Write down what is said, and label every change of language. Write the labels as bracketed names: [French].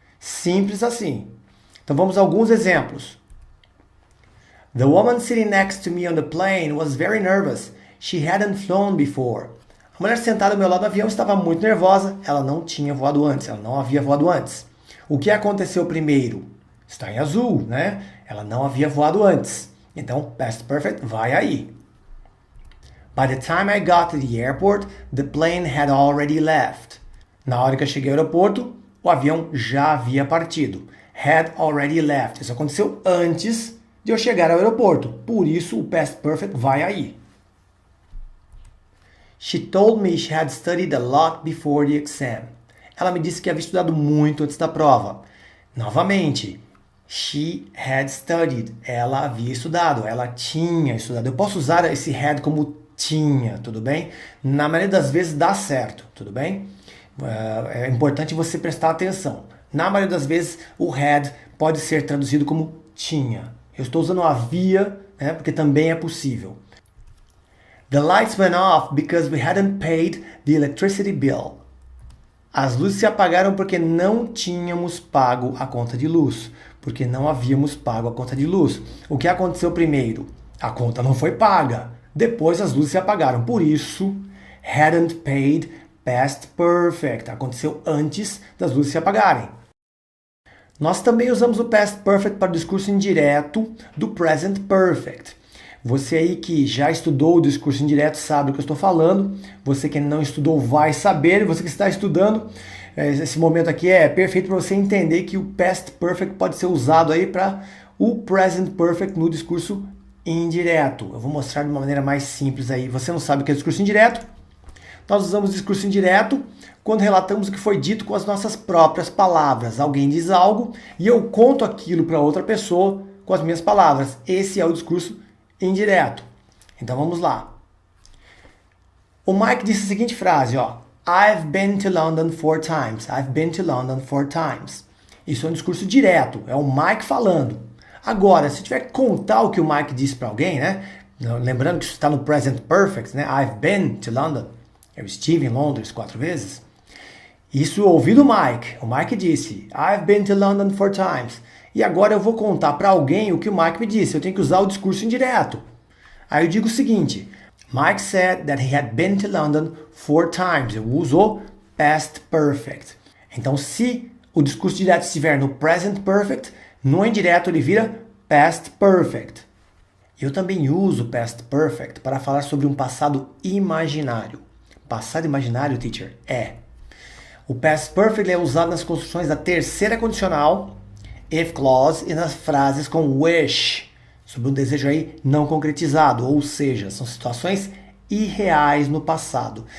[Portuguese] Simples assim. Então vamos a alguns exemplos. [English] The woman sitting next to me on the plane was very nervous. She hadn't flown before. [Portuguese] A mulher sentada ao meu lado do avião estava muito nervosa. Ela não tinha voado antes. Ela não havia voado antes. O que aconteceu primeiro? Está em azul, né? Ela não havia voado antes. Então, past perfect vai aí. [English] By the time I got to the airport, the plane had already left. [Portuguese] Na hora que eu cheguei ao aeroporto, o avião já havia partido. [English] Had already left. [Portuguese] Isso aconteceu antes de eu chegar ao aeroporto. Por isso, o past perfect vai aí. [English] She told me she had studied a lot before the exam. [Portuguese] Ela me disse que havia estudado muito antes da prova. Novamente, [English] she had studied. [Portuguese] Ela havia estudado, ela tinha estudado. Eu posso usar esse had como tinha, tudo bem? Na maioria das vezes dá certo, tudo bem? É importante você prestar atenção. Na maioria das vezes, o had pode ser traduzido como tinha. Eu estou usando havia, né, porque também é possível. [English] The lights went off because we hadn't paid the electricity bill. [Portuguese] As luzes se apagaram porque não tínhamos pago a conta de luz. Porque não havíamos pago a conta de luz. O que aconteceu primeiro? A conta não foi paga. Depois as luzes se apagaram. Por isso, hadn't paid past perfect. Aconteceu antes das luzes se apagarem. Nós também usamos o past perfect para o discurso indireto do present perfect. Você aí que já estudou o discurso indireto sabe o que eu estou falando. Você que não estudou vai saber. Você que está estudando, esse momento aqui é perfeito para você entender que o past perfect pode ser usado aí para o present perfect no discurso indireto. Eu vou mostrar de uma maneira mais simples aí. Você não sabe o que é discurso indireto? Nós usamos discurso indireto quando relatamos o que foi dito com as nossas próprias palavras. Alguém diz algo e eu conto aquilo para outra pessoa com as minhas palavras. Esse é o discurso indireto. Então vamos lá. O Mike disse a seguinte frase, ó. [English] I've been to London 4 times. I've been to London 4 times. [Portuguese] Isso é um discurso direto, é o Mike falando. Agora, se tiver que contar o que o Mike disse para alguém, né? Lembrando que isso está no present perfect, né? [English] I've been to London. [Portuguese] Eu estive em Londres 4 vezes. Isso eu ouvi do Mike. O Mike disse, [English] I've been to London 4 times. [Portuguese] E agora eu vou contar para alguém o que o Mike me disse. Eu tenho que usar o discurso indireto. Aí eu digo o seguinte. [English] Mike said that he had been to London 4 times. [Portuguese] Eu uso past perfect. Então, se o discurso direto estiver no present perfect, no indireto ele vira past perfect. Eu também uso past perfect para falar sobre um passado imaginário. Passado imaginário, teacher? É. O past perfect é usado nas construções da terceira condicional, if clause, e nas frases com wish, sobre um desejo aí não concretizado, ou seja, são situações irreais no passado.